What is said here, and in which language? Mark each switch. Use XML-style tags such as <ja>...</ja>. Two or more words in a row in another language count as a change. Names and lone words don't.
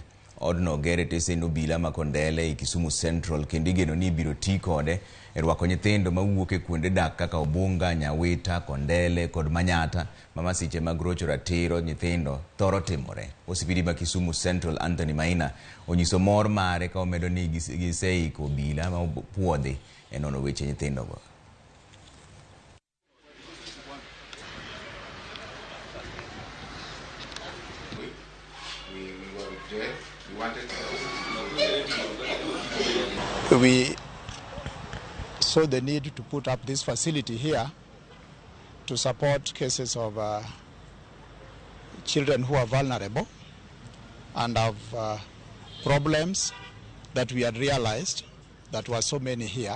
<luo>Odno gere tesend obila ma Kondele i Kisumu Central kendo igeno ni biro ti kode e rwako nyithindo ma wuok e kuonde dak kaka Obunga, Nyawita, Kondele kod Manyata ma masiche mag rocho ratiro nyithindo thoro timore. Osipidi ma Kisumu Central Anthony Maina onyiso mor mare ka omedo ni giseiko obila ma puodhi e nono weche nyithindo go.</luo> <en>We saw the need to put up this facility here to support cases of children who are vulnerable and have problems that we had realized that were so many here.</en>